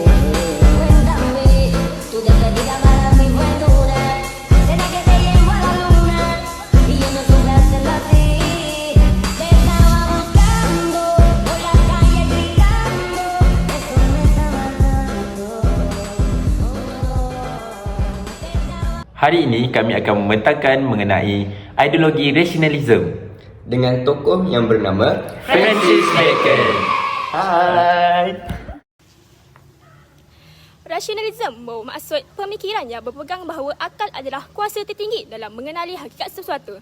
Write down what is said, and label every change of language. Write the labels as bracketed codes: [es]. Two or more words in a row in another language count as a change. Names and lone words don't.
[es] Cuéntame, tu despedida para mí fue dura. Será que te llevo a la luna y yo no supe hacerlo así. Te estaba buscando por la calle gritando. Esto me está matando. [ms] Hari ini kami akan membentangkan mengenai ideologi rasionalism. Dengan tokoh yang bernama Francis Bacon. Hai. Rasionalisme bermaksud pemikiran yang berpegang bahawa akal adalah kuasa tertinggi dalam mengenali hakikat sesuatu.